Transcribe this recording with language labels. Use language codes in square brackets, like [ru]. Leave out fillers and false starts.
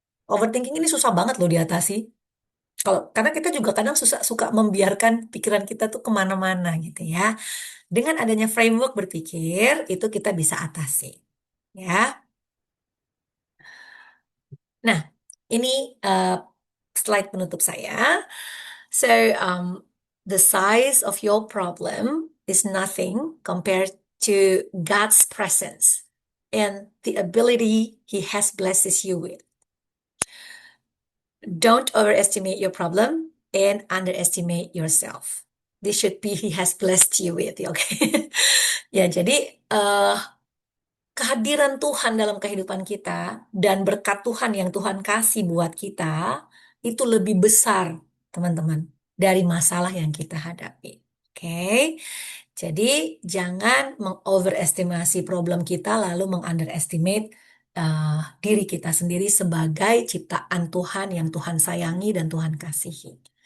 [id] Overthinking ini susah banget loh diatasi. Karena kita juga kadang suka membiarkan pikiran kita tuh kemana-mana gitu ya. Dengan adanya framework berpikir, itu kita bisa atasi. Ya. Nah, ini slide penutup saya. [en] So, the size of your problem is nothing compared to God's presence and the ability He has blessed you with. Don't overestimate your problem and underestimate yourself. This should be He has blessed you with, oke? [id] Ya, jadi kehadiran Tuhan dalam kehidupan kita dan berkat Tuhan yang Tuhan kasih buat kita itu lebih besar, teman-teman, dari masalah yang kita hadapi. Oke, jadi jangan mengoverestimasi problem kita lalu mengunderestimate diri kita sendiri sebagai ciptaan Tuhan yang Tuhan sayangi dan Tuhan kasihi.